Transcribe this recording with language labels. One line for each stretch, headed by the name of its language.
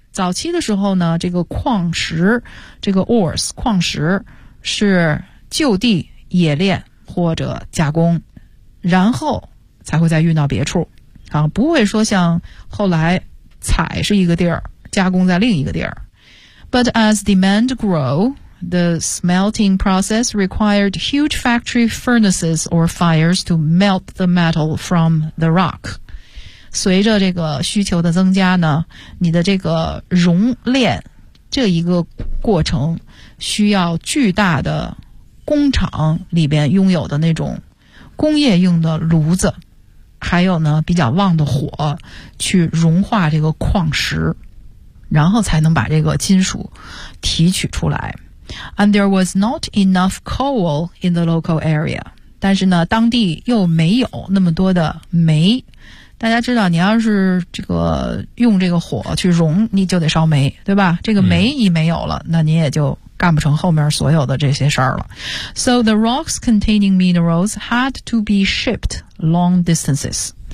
Chinese: 早期的时候呢，这个矿石，这个 ores, 矿石是就地冶炼或者加工，然后才会再运到别处，不会说像后来采是一个地儿，加工在另一个地儿。
English: But as demand grow, The smelting process required huge factory furnaces or fires to melt the metal from the rock.
Chinese: 随着这个需求的增加呢，你的这个熔炼这一个过程需要巨大的工厂里边拥有的那种工业用的炉子，还有呢比较旺的火去融化这个矿石，然后才能把这个金属提取出来。
English: And there was not enough coal in the local area.
Chinese: 但是呢当地又没有那么多的煤。大家知道你要是这个用这个火去融，你就得烧煤，对吧？这个煤一没有了，那你也就干不成后面所有的这些事儿了。
English: So the rocks containing minerals had to be shipped long distances.